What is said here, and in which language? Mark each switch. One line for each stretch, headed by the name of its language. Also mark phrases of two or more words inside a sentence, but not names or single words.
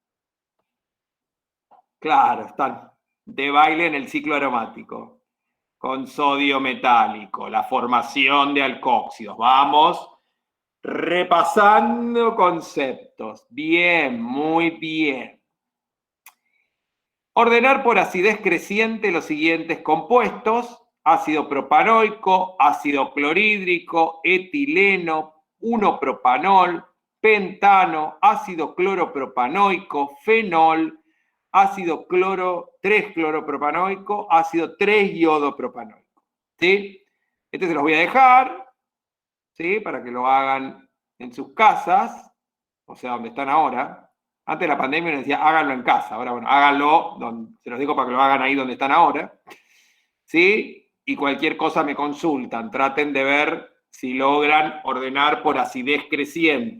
Spanish: Claro, están de baile en el ciclo aromático, con sodio metálico, la formación de alcóxidos. Vamos repasando conceptos. Bien, muy bien. Ordenar por acidez creciente los siguientes compuestos: ácido propanoico, ácido clorhídrico, etileno, 1-propanol, pentano, ácido cloropropanoico, fenol, ácido 3-cloropropanoico, ácido 3-iodo-propanoico. ¿Sí? Este se los voy a dejar, ¿sí?, para que lo hagan en sus casas, o sea, donde están ahora. Antes de la pandemia nos decía, háganlo en casa. Ahora, bueno, háganlo, se los digo para que lo hagan ahí donde están ahora. ¿Sí? Y cualquier cosa me consultan. Traten de ver si logran ordenar por acidez creciente.